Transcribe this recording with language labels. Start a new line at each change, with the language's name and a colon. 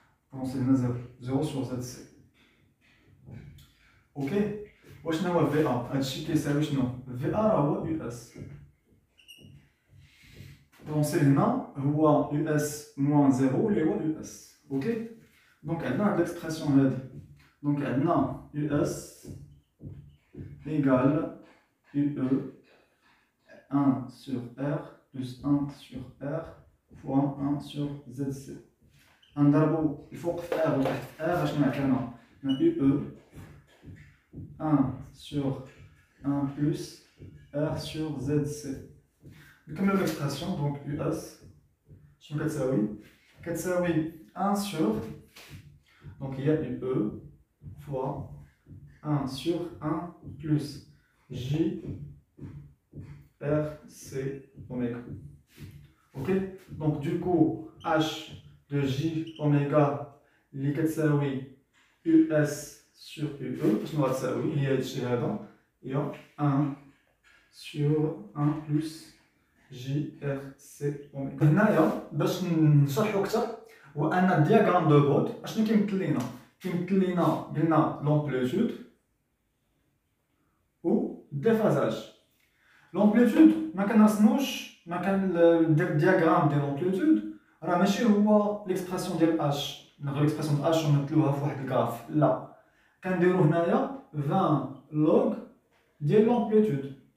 French: Pensez, on a 0, 0 sur ZC. Ok?
Arabic: واش هو VA؟ هادشي كيساوي شنو؟ VA راه هو US. بونسي هنا هو US moins 0 اللي هو US.
French: Ok?
Arabic: دونك عندنا هاد ليكسبرسيون هادي.
French: Donc, maintenant, US égale UE 1 sur R plus 1 sur R fois 1 sur ZC.
Arabic: نضربو الفوق في R وتحت في R اش نعطينا؟
French: UE 1 sur 1 plus R sur ZC.
Arabic: نكملو l'expression.
French: Donc US
Arabic: شنو كتساوي؟ كتساوي
French: 1 sur, donc il y a UE fois 1 sur 1 plus J R C oméga. Ok? Donc du coup, H de J oméga
Arabic: اللي كتساوي
French: US sur UE
Arabic: باش غتساوي هي هادشي هذا هي
French: 1 sur 1 plus J R C oméga.
Arabic: هنايا باش نشرحو أكثر هو أن الدياغرام دو بوت اشنو كيمثل لينا؟ كيمثل لينا قلنا لومبليتود و ديفازاج. لومبليتود ما كنرسموش، ما كان الدياغرام ديال لومبليتود راه ماشي هو ليكسبرسيون ديال اش، ناخذ ليكسبرسيون ديال اش ونمثلوها في واحد الكراف، لا كنديرو هنايا 20 لوغ ديال لومبليتود.